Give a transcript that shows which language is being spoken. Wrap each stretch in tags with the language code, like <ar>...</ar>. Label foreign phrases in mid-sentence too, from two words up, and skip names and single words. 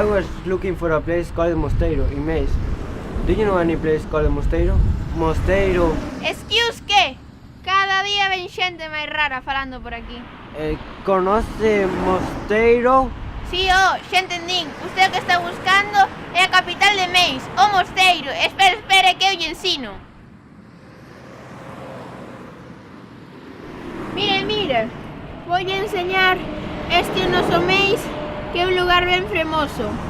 <en>was looking for a place called Mosteiro in Maze. Do you know any place called Mosteiro? Mosteiro.</en> <gl>Excuse que? Cada día ven xente máis rara falando por aquí. Conoce Mosteiro? Si, xa entendín. Usted o que está buscando é a capital de Maze, o Mosteiro. Espere, que eu lle ensino. Mire, voulle enseñar este noso Maze, que é un lugar ben fermoso.</gl>